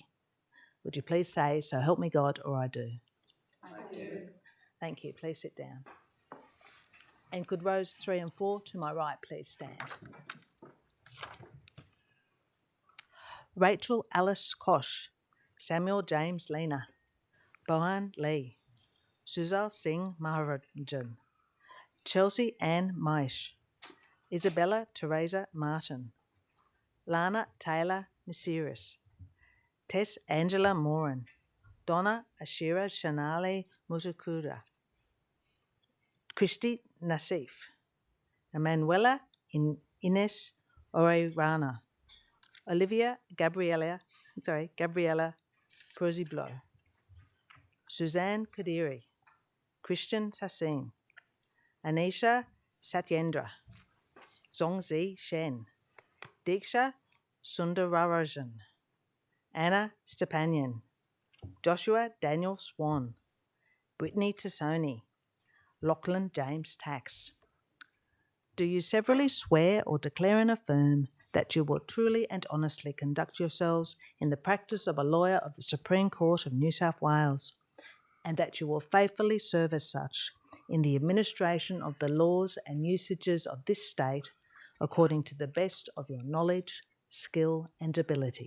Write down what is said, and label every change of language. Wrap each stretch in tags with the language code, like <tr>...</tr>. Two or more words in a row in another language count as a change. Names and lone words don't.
<en>Would you please say, "So help me God," or "I do"? I do. Thank you. Please sit down. And could rows 3 and 4 to my right please stand? Rachel Alice Kosh, Samuel James Lena, Bohan Lee, Suzal Singh Maharajan, Chelsea Ann Maish, Isabella Teresa Martin, Lana Taylor Masiris, Tess Angela Moran, Donna Ashira Shanali Mutakura, Christy Nassif, Emanuela Ines Orerana, Gabriella Prosiblo, Suzanne Kadiri, Christian Sassin, Anisha Satyendra, Zongzi Shen, Diksha Sundararajan, Anna Stepanyan, Joshua Daniel Swan, Brittany Tassoni, Lachlan James Tax. Do you severally swear or declare and affirm that you will truly and honestly conduct yourselves in the practice of a lawyer of the Supreme Court of New South Wales, and that you will faithfully serve as such in the administration of the laws and usages of this state according to the best of your knowledge, skill and ability?</en>